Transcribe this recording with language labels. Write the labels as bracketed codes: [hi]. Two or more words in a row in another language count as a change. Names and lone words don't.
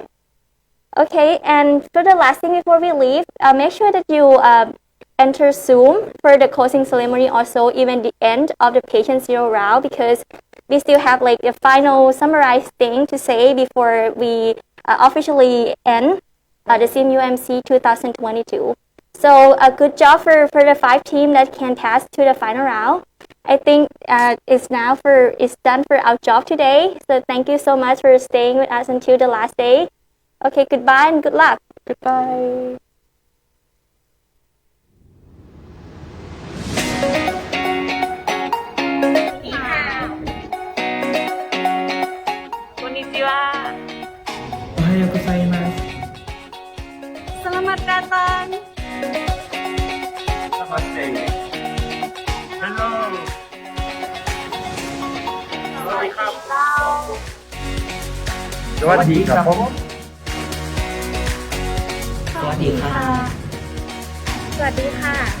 [en] Okay, and for the last thing before we leave, make sure that you enter Zoom for the closing ceremony, also even the end of the patient zero round, because we still have like a final summarized thing to say before we officially end the CMU-IMC 2022. So a good job for the 5 teams that can pass to the final round. I think it's done for our job today. So thank you so much for staying with us until the last day. Okay, goodbye and good luck. Goodbye. [ja] こんにちは。おはようございます。 [id] Selamat datang. [en] Namaste. Hello. [th] สวัสดีครับ สวัสดีครับผม สวัสดีค่ะ สวัสดีค่ะ